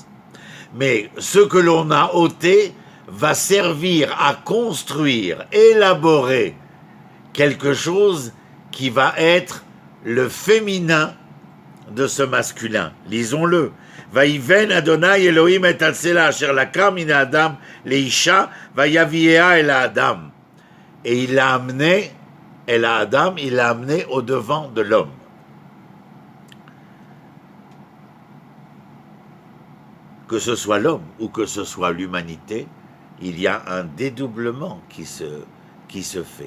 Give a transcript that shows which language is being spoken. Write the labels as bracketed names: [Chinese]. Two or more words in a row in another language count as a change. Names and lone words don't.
[French] Mais ce que l'on a ôté va servir à construire, élaborer quelque chose qui va être le féminin de ce masculin. Lisons-le. [Hebrew] ויבן אדני אלהים את הצלע אשר לקח מן האדם לאשה ויבאה אל האדם. [French] Et il l'a amené, [Hebrew] אל אדם, [French] il l'a amené au devant de l'homme. Que ce soit l'homme ou que ce soit l'humanité, il y a un dédoublement qui se fait.